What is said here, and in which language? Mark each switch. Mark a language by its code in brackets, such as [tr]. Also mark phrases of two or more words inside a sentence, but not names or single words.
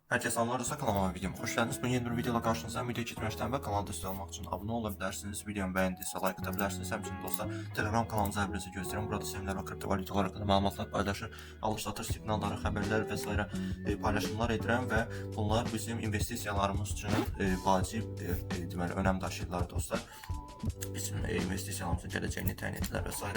[tr] Herkese selamlar, kanalıma videoma hoş geldiniz. Bugün yeni bir videoda karşınızdayım. Video geçmeden ve kanalda üstü olmak için abone olabilirsiniz. Videomu beğendiyse like atabilirsiniz. [az] Həmçinin dostlar, Telegram kanalımıza hər birinizi gözləyirəm. Burada seminər və kriptovalyutalar haqqında məlumatlar paylaşır, alış-satış siqnalları, xəbərlər və s. Paylaşımlar edirəm və bunlar bizim investisiyalarımız üçün vacib deməli önəm daşıyırlar dostlar. Bizim investisiyalarımızın gələcəyini təyin edirlər və s.